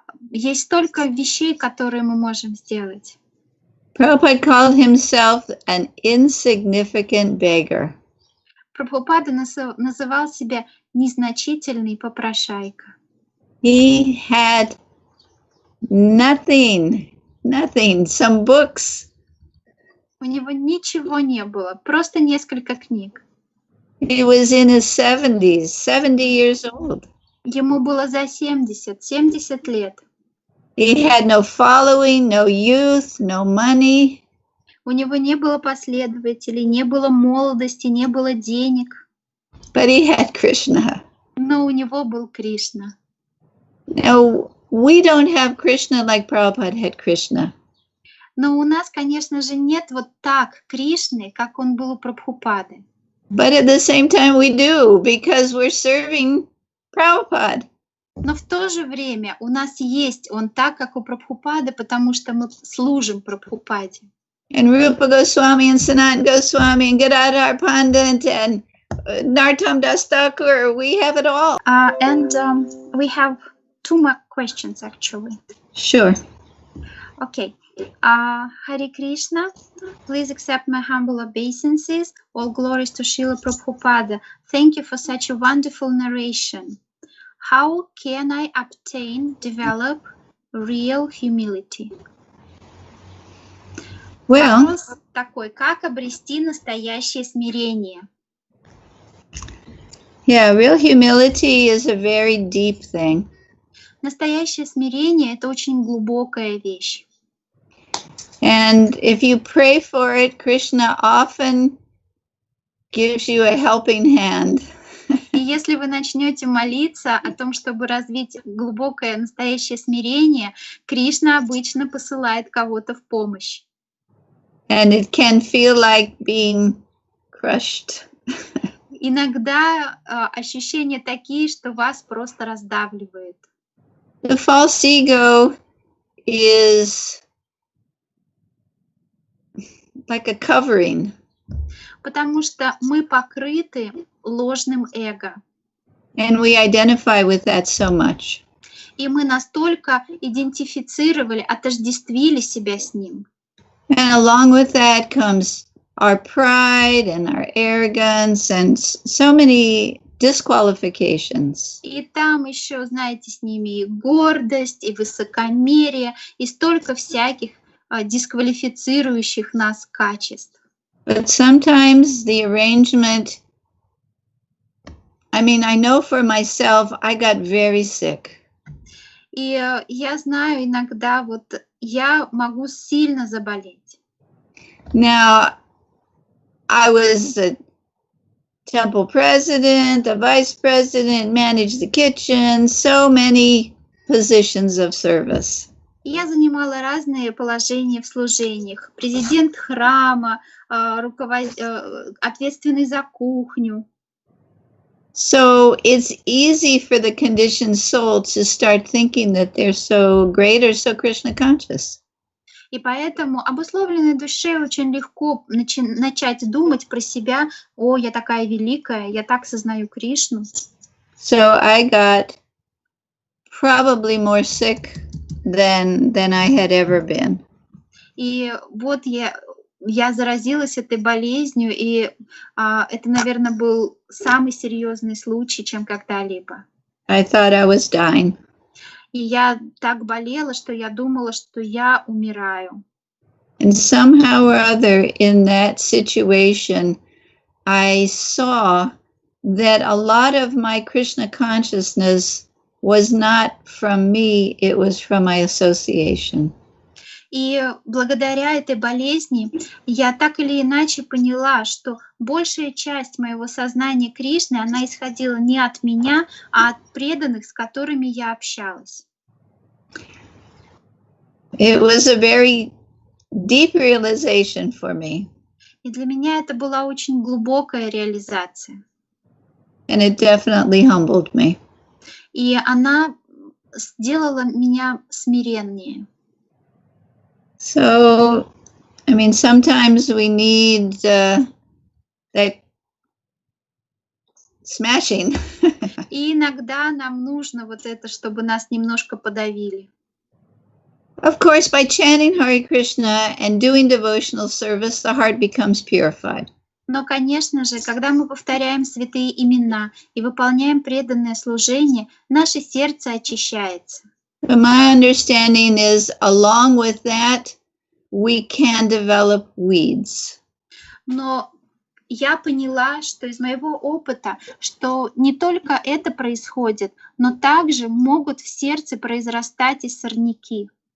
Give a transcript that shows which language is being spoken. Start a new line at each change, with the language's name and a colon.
Russian: Есть столько вещей, которые мы можем сделать.
English: Prabhupada called himself an insignificant beggar.
Russian: Прабхупада называл себя незначительный попрошайка.
English: He had nothing, some books.
Russian: У него ничего не было, просто несколько книг.
English: He was in his 70 years old.
Russian: Ему было за 70 лет.
English: He had no following, no youth, no money.
Russian: У него не было последователей, не было молодости, не было денег.
English: But he had Krishna.
Russian: Но у него был Кришна.
English: Now, we don't have Krishna like Prabhupada had Krishna.
Russian: Но у нас, конечно же, нет вот так Кришны, как он был у Прабхупады.
English: But at the same time we do, because we're serving Prabhupada.
Russian: Но в то же время у нас есть он так, как у Прабхупады, потому что мы служим Прабхупаде.
English: And Rupa Goswami and Sanatan Goswami and Gadadhar Pandit and Narottam Das Thakur, we have it all. We have two more questions, actually. Sure. Okay. Hare Krishna, please accept my humble obeisances. All glories to Srila Prabhupada. Thank you for such a wonderful narration. How can I develop real humility? Well,
Russian: Вопрос такой, как обрести настоящее смирение?
English: yeah, real humility is a very deep thing.
Russian: Настоящее смирение – это очень глубокая вещь.
English: And if you pray for it, Krishna often gives you a helping hand.
Russian: И если вы начнете молиться о том, чтобы развить глубокое настоящее смирение, Кришна обычно посылает кого-то в помощь.
English: And it can feel like being crushed.
Russian: Иногда ощущения такие, что вас просто раздавливает.
English: The false ego is like a covering.
Russian: Потому что мы покрыты ложным эго.
English: And we identify with that so much.
Russian: И мы настолько идентифицировали, отождествили себя с ним.
English: And along with that comes our pride and our arrogance and so many disqualifications.
Russian: И там еще, знаете, с ними и гордость, и высокомерие, и столько всяких дисквалифицирующих нас качеств.
English: But sometimes the arrangement, I know for myself, I got very sick.
Russian: И я знаю, иногда вот я могу сильно заболеть.
English: Now, I was the temple president, the vice president, managed the kitchen, so many positions of service.
Russian: Я занимала разные положения в служениях. Президент храма, ответственный за кухню.
English: So it's easy for the conditioned soul to start thinking that they're so great or so Krishna conscious.
Russian: И поэтому обусловленной душе очень легко начать думать про себя: «О, я такая великая, я так сознаю Кришну».
English: So I got probably more sick than I had ever been.
Russian: И вот я заразилась этой болезнью, и это, наверное, был самый серьезный случай, чем когда-либо.
English: I thought I was dying.
Russian: И я так болела, что я думала, что я умираю.
English: And somehow or other in that situation, I saw that a lot of my Krishna consciousness was not from me, it was from my association.
Russian: И благодаря этой болезни я так или иначе поняла, что большая часть моего сознания Кришны, она исходила не от меня, а от преданных, с которыми я общалась.
English: It was a very deep realization for me.
Russian: И для меня это была очень глубокая реализация.
English: And it definitely humbled me.
Russian: И она сделала меня смиреннее.
English: So, sometimes we need that smashing.
Russian: И иногда нам нужно вот это, чтобы нас немножко подавили.
English: Of course, by chanting Hare Krishna and doing devotional service, the heart becomes purified.
Russian: Но, конечно же, когда мы повторяем святые имена и выполняем преданное служение, наше сердце очищается.
English: But my understanding is, along with that, we can develop weeds.
Russian: Но я поняла, что из моего опыта, что не только это происходит, но также могут в сердце произрастать и сорняки.